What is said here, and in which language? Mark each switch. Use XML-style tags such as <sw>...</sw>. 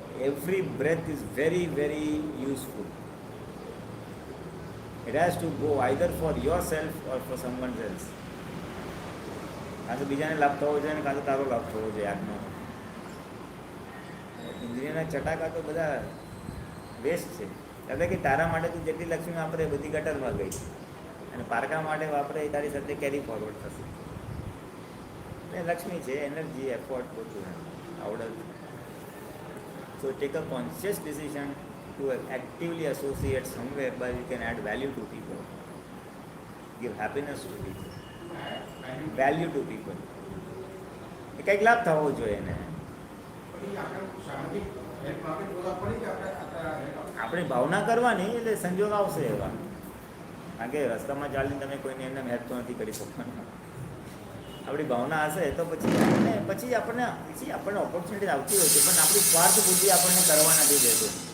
<en>Every breath is very, very useful. It has to go either for yourself or for someone else.</en> <gu>કાં તો બીજાને લાભ થવો જોઈએ ને કાં તો તારો લાભ થવો જોઈએ આજનો. ઇન્દ્રિયના ચટાકા તો બધા વેસ્ટ છે. એટલે કે તારા માટે તું જેટલી લક્ષ્મી વાપરે એ બધી ગટરમાં ગઈ, અને પારકા માટે વાપરે એ તારી સાથે કેરી ફોરવર્ડ થશે. એ લક્ષ્મી છે, એનર્જી, એફર્ટ બધું આવડત.</gu> <en>So take a conscious decision to actively associate somewhere where you can add value to people, give happiness to people, value to people.</en> <gu>એ કંઈક લાભ થવો જોઈએ એને. પછી આપણે સામાજિક હેલ્પ માટે બોલવા પડે કે આપણે આપણી ભાવના કરવાની, એટલે સંજોગ આવશે એવા. કારણ કે રસ્તામાં ચાલીને તમે કોઈને એમને હેલ્પ તો નથી કરી શકવાના. આપણી ભાવના હશે તો પછી આપણને ઓપોર્ચ્યુનિટી આવતી હોય છે, પણ આપણી સ્વાર્થ બુદ્ધિ આપણને કરવા નથી દેતું.</gu>